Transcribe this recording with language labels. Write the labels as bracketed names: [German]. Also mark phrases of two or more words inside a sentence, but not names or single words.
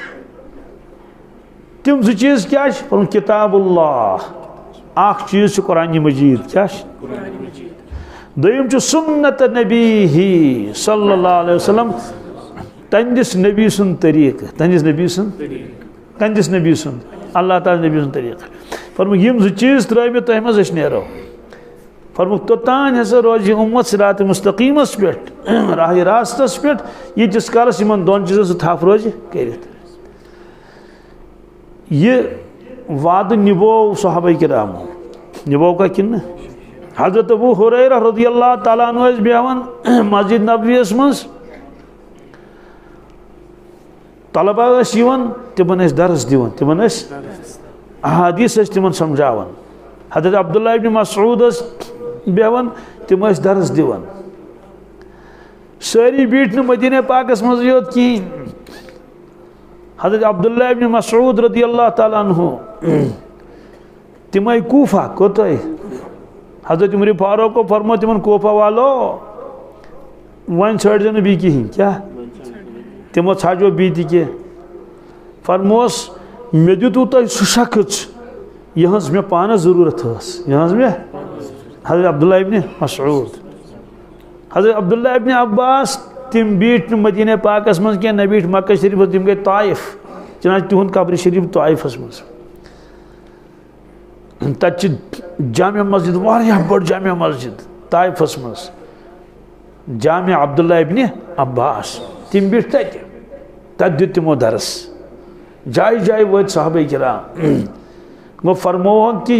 [Kashmiri] تِم زٕ چیٖز کیٛاہ چھِ پنُن کِتاب اللہ اکھ چیٖز چھُ قرآنہِ مجیٖد کیٛاہ چھِ دوٚیِم چھُ سُنت نبی [Arabic] صلی اللہ علیہ وسلم [Kashmiri] تہندس نبی سُنٛد طریقہٕ تہندس نبی سُنٛد [Arabic] اللہ تعالیٰ [Kashmiri] نبی سُنٛد طریقہٕ فرموک یِم زٕ چیٖز ترٛٲے مےٚ تۄہہِ منٛز أسۍ نیرو فرموک توٚتانۍ ہسا روزِ یہِ اُمت صراط مستقیٖمس پٮ۪ٹھ راہِ راستس پٮ۪ٹھ ییٖتِس کالس یِمن دۄن چیٖزن سُہ تھپھ روزِ کٔرِتھ یہ وعدٕ نِبوو صحابہ کرامو نِبوو کا کِنہٕ حضرت ابو ہریرہ [Arabic] رضی اللہ تعالیٰ عنہ [Kashmiri] ٲسۍ بیٚہوان مسجد نبویَس منٛز طلبہ ٲسۍ یِوان تِمن ٲسۍ درس دِوان تِمن ٲسۍ احادیث ٲسۍ تِمن سمجھاوان حضرت عبداللہ ابن مسعود ٲسۍ بیٚہوان تِم ٲسۍ درس دِوان سٲری بیٖٹھۍ نہٕ مدیٖنہ پاکس منٛزٕے یوت کِہیٖنۍ حضرت عبداللہ ابن مسعود [Arabic] رضی اللہ تعالیٰ عنہ [Kashmiri] تِم آیہِ کوفہ کوٚت آیہِ حضرت عمر فاروق کو فرمو تمن کوفہ والو وۄنۍ ژھٲنٛڈزِ نہٕ بیٚیہِ کِہیٖنۍ کیٛاہ تِمو ژھانٛڈیو بیٚیہِ تہِ کینٛہہ فرموس مےٚ دِتوٗ تۄہہِ سُہ شخص یِہٕنٛز مےٚ پانس ضروٗرت ٲس یِہٕنٛز مےٚ حضرت عبداللہ ابن مسعود حضرت عبداللہ ابن عباس تِم بیٖٹھۍ نہٕ مدیٖنہ پاکس منٛز کینٛہہ نہ بیٖٹھۍ مکہ شریٖفس تِم گٔے طائف چنانچہ تِہُنٛد قبرِ شریٖف طائفس منٛز تتہِ چھِ جامع مسجد واریاہ بٔڑ جامع مسجد طائفس منٛز جامع عبداللہ ابن عباس تِم بیٖٹھۍ تتہِ دیُت تِمو درس جایہِ جایہِ وٲتۍ صحابہ کرام گوٚو فرمووُکھ کہِ